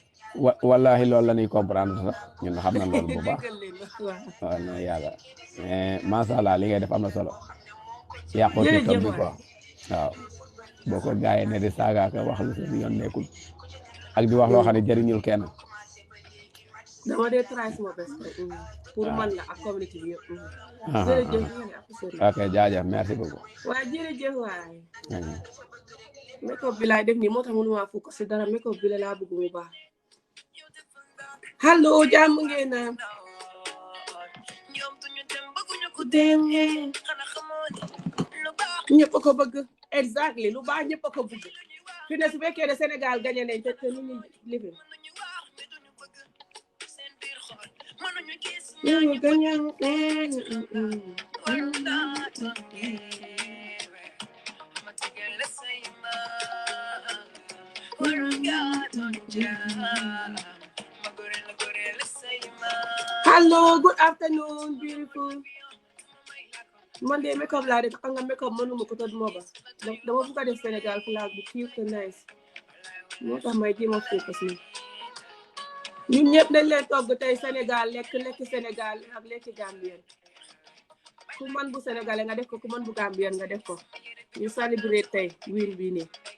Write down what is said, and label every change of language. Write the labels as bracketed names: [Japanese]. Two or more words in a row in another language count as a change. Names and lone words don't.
[Wolof] wallahi loolu la ñuy comprendre sax ñun xam na loolu bu baax waaw non yàlla mais [Arabic] ما شاء الله [Wolof] li ngay def am na solo yàqoo ci tool bi quoi waaw boo ko gaayee ne di saaga ka wax lu seen yoon nekkul ak di wax loo xam ne jëriñul kenn dama dee try sama best pour man la ak communauté bi yëpp ok jaajëf [French] merci beaucoup [Wolof] waaw jërëjëf waay make-up bi laay def nii moo tax mënuma focus si dara make-up bi la laa bëgg mu baax allo jàmm ngeen na ñëpp a ko bëgg exactly lu baax ñëpp a ko bëgg fi ne su fekkee ne Sénégal gagné nañ te ñu ngi lifi ñu gagné [English] hello good afternoon beautiful [Wolof] man de make up laa def xam nga make up mënuma ko tëdd moo ba dama bëgg a def Sénégal flag bu cute te nice moo tax may jéem a focus ni ñun ñëpp dañ leen togg tey Sénégal lekk Sénégal ak lekki Gambien ku man bu Sénégalais nga def ko ku man bu Gambien nga def ko ñu célébrer tey win bii nii